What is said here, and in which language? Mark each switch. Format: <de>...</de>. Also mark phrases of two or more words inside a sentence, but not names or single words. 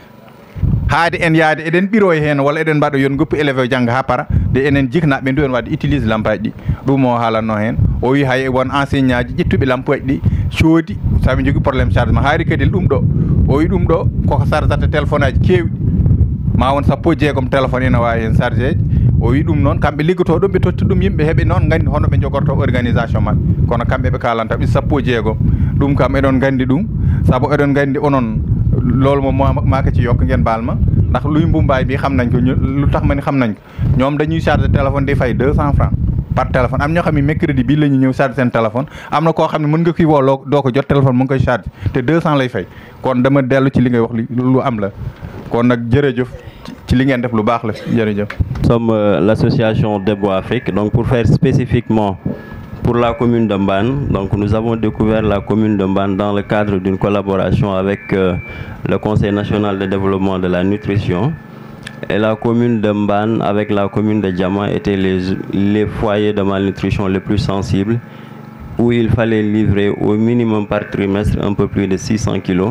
<ff>haade en yaade eɗen ɓiro e hen walla eɗen mbaɗa yon goppi élève o jangga ha para de enen jiknaɓe ndu en wadde utilise lampaji ɗi ɗum o haalanno hen o wi hay won enseignant ji ƴettuɓe lampaji ɗi coodi saɓe jogui</ff> <fr>probléme chargement</fr> <ff>haari kadi ɗum ɗo o wi ɗum ɗo koko chargata téléphone aji kewɗi ma won 16 téléphone ene wawi hen chargé o wi ɗum noon kamɓe liggoto ɗum ɓe totti ɗum yimɓe heeɓe noon gandi hono ɓe jogorto organisation mabɓe kono kamɓe ɓe kalanta ɓe 16 ɗum kam eɗon gandi ɗum saabu eɗon gandi onon</ff> <wo>loolu moom maa ko ci yokk ngeen baal ma ndax luy mbumbaay bi xam nañ ko lu tax ma ni xam nañ ko ñoom dañuy</wo> <fr>charger téléphone</fr> <wo>di fay 200</wo> <fr>francs par téléphone</fr> <wo>am ñoo xam ne mercredi bii la ñu ñëw charger seen téléphone am na koo xam ne mën nga koy woo doo ko jot téléphone mu ngi koy charger te 200 lay fay kon dama dellu ci li ngay wax lu am la kon nag jërëjëf ci li ngeen def lu baax la jërëjëf.</wo> <fr>Nous sommes l'association Debo Afrique, donc pour faire spécifiquement pour la commune de Mbane. Donc nous avons découvert la commune de Mbane dans le cadre d'une collaboration avec le Conseil national de développement de la nutrition. Et la commune de Mbane avec la commune de Diama étaient les foyers de malnutrition les plus sensibles, où il fallait livrer au minimum par trimestre un peu plus de 600 kilos.</fr>